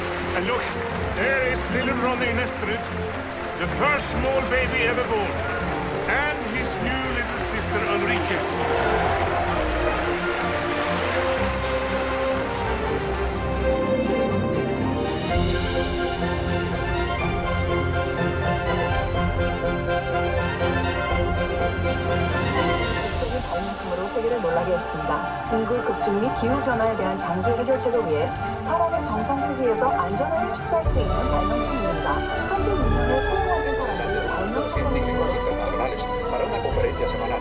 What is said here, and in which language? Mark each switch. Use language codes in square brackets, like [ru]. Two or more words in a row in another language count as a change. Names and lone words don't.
[en] And look, there is little Ronnie Nesterud, the first small baby ever born, and his new little sister Ulrike. [ko] 발명품으로 세계를 놀라게 했습니다. 인구 급증 및 기후 변화에 대한 장기 해결책을 위해 사람을 정상 크기에서 안전하게 축소할 수 있는 발명품입니다. 36년의 소형화된 사람에게 발명 성공의 증거를 [es] nacionales para una conferencia semanal.